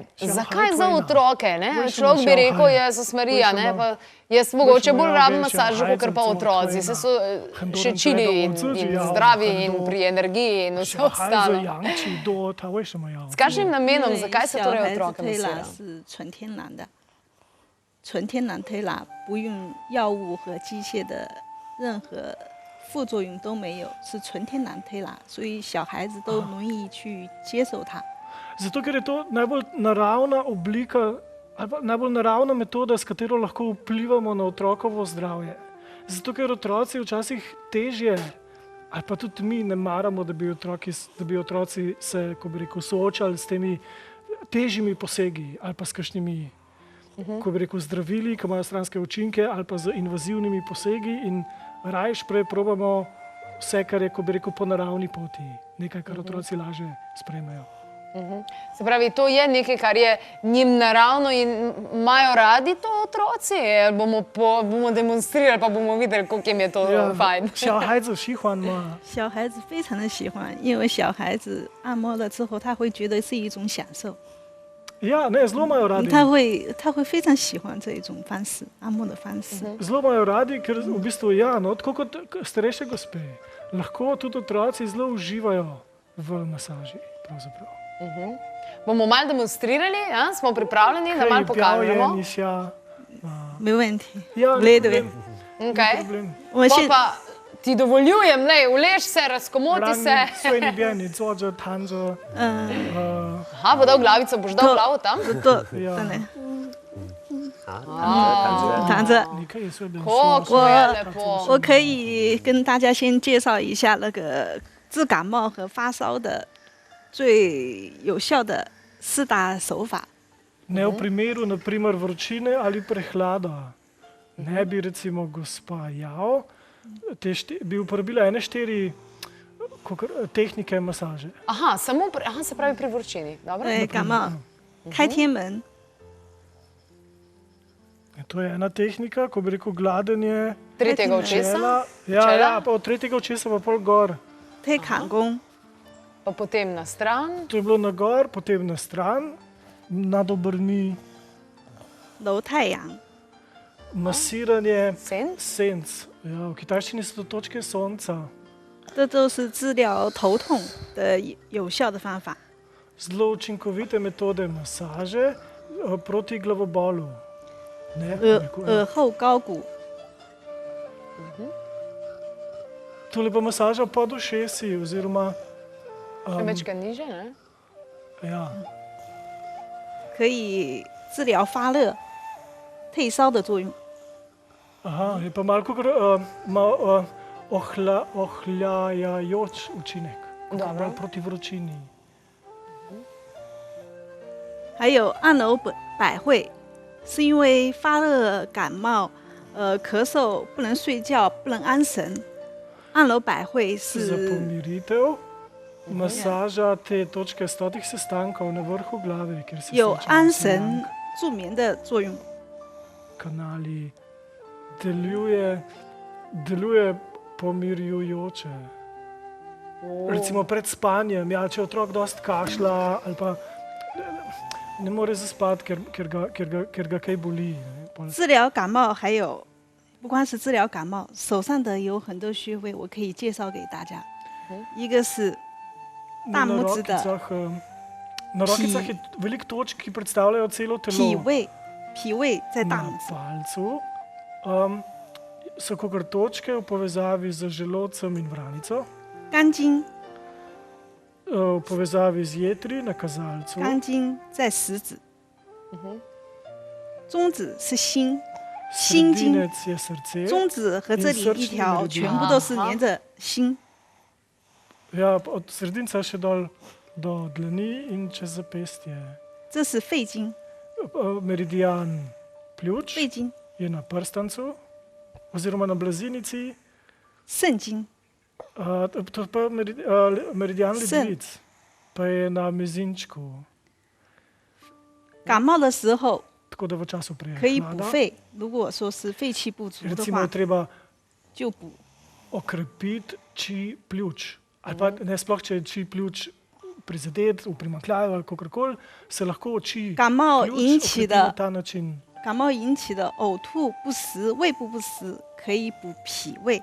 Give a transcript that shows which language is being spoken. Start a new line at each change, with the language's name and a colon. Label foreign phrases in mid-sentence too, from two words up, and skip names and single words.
Slovenian: Zakaj za otroke? Človek bi rekel, Jezus Marija, pa jaz mogoče bolj rabim masažo, kakor pa otroci. Se so še čili in zdravi in pri energiji in vse ostalo. S kakšnim namenom, zakaj se torej otroke masira?
Chinese: 纯天然推拿，不用药物和机械的任何副作用都没有，是纯天然推拿，所以小孩子都容易去接受它。
Slovenian: Zato, ker je to najbolj naravna oblika ali pa najbolj naravna metoda, s katero lahko vplivamo na otrokovo zdravje. Zato, ker otroci včasih težje, ali pa tudi mi ne maramo, da bi otroci se, ko bi rekel, soočali s temi težjimi posegi ali pa s kakšnimi, ko bi rekel, zdravili, ki imajo stranske učinke, ali pa z invazivnimi posegi in rajš prej probamo vse, kar je, ko bi rekel, po naravni poti. Nekaj, kar otroci lažje sprejmejo. Se pravi, to je nekaj, kar je njim naravno in imajo radi to otroci? Bomo demonstrirali, pa bomo videli, koliko jim je to fajn.
Chinese: 小孩子喜欢吗？小孩子非常的喜欢，因为小孩子按摩了之后，他会觉得是一种享受。
Slovenian: Ja, ne, zelo imajo radi.
Chinese: 他会非常喜欢这一种方式，按摩的方式。
Slovenian: Zelo imajo radi, ker v bistvu ja, no, tako kot starejše gospe, lahko tudi otroci zelo uživajo v masaži. Pravzaprav. Bomo malo demonstrirali, ja? Smo pripravljeni, da malo pokažemo.
Chinese: 没问题，
Slovenian: Ja, v redu je. Okay.
Chinese: 我们
Slovenian: Pol
Chinese: 现
Slovenian: pa ti dovoljujem, lej, ulež se, razkomoti se. Svojni bjeni, cođa, tanđa. Aha, bo dal glavico, boš dal glavo tam? Ja.
Chinese: 真的好，躺着。
Slovenian: Nekaj je svoj Kako je lepo.
Chinese: 我可以跟大家先介绍一下那个治感冒和发烧的最有效的4大手法。
Slovenian: Ne v primeru, na primer, vročine ali prehlada. Ne bi recimo gospa Jao bi uporabila 4 tehnike masaže. Aha, samo se pravi pri vročini. Dobro?
Chinese: 对，感冒开天门，
Slovenian: To je ena tehnika, ko bi rekel gladenje Tretjega očesa, čela. čela. Ja, pa od tretjega očesa pa pol gor.
Chinese: 推坎宫，
Slovenian: pa potem na stran. To je bilo na gor, potem na stran, nad obrvmi,
Chinese: 揉太阳，
Slovenian: masiranje Senc? senc. Ja, v kitajščini so to točke sonca.
Chinese: 这都是治疗头痛的有效的方法。
Slovenian: Zelo učinkovite metode masaže proti glavobolu. Ne, bi
Chinese: 耳
Slovenian: rekel,
Chinese: 耳后高骨，
Slovenian: Tole pa masaža pod ušesi, oziroma Še večkrat niže, ne? ja,
Chinese: 可以治疗发热、退烧的作用。
Slovenian: aha, je pa malo kot ohlajajoč učinek, Dobro. bolj proti vročini.
Chinese: 还有按揉百会，是因为发热、感冒、咳嗽不能睡觉、不能安神。按揉百会
Slovenian: Za
Chinese: 是
Slovenian: pomiritev, masaža te točke 100 sestankov na vrhu glave, kjer se
Chinese: 有
Slovenian: srečajo
Chinese: 安
Slovenian: vsi
Chinese: 神助眠的作用。
Slovenian: kanali, deluje pomirjujoče. Recimo pred spanjem, ja, če otrok dosti kašlja ali pa ne more zaspati, ker ga kaj boli. Ne, pol-
Chinese: 治疗感冒还有，不光是治疗感冒，手上的有很多穴位，我可以介绍给大家。一个是 大拇指的
Slovenian: Na rokicah je veliko točk, ki predstavljajo celo
Chinese: 脾
Slovenian: telo.
Chinese: 胃，脾胃在大
Slovenian: Na
Chinese: 拇指。
Slovenian: palcu so kakor točke v povezavi z želodcem in vranico,
Chinese: 肝经，
Slovenian: v povezavi z jetri na kazalcu,
Chinese: 肝经在食指，中指是心，心经，
Slovenian: sredinec je srce.
Chinese: 中指和这里一条全部都是连着心。
Slovenian: Ja, od sredinca še dol do dlani in čez zapestje.
Chinese: 这是肺经，
Slovenian: Meridian pljuč
Chinese: 肺经，
Slovenian: je na prstancu oziroma na blazinici,
Chinese: 肾经，
Slovenian: to pa meridian Sen. ledvic, pa je na mezinčku.
Chinese: 感冒的时候
Slovenian: Tako da v času
Chinese: 可以补
Slovenian: prehlada
Chinese: 肺，如果说是肺气不足的
Slovenian: recimo
Chinese: 话
Slovenian: je，treba
Chinese: 就补。
Slovenian: okrepiti či pljuč. Ali pa ne sploh, če je či pljuč prizadet, v primanjkljaju ali kakorkoli, se lahko oči
Chinese: 感冒
Slovenian: pljuč
Chinese: 引起
Slovenian: okrepi na
Chinese: 的
Slovenian: ta način.
Chinese: 感冒引起的呕吐、不食、胃部不食，可以补脾胃。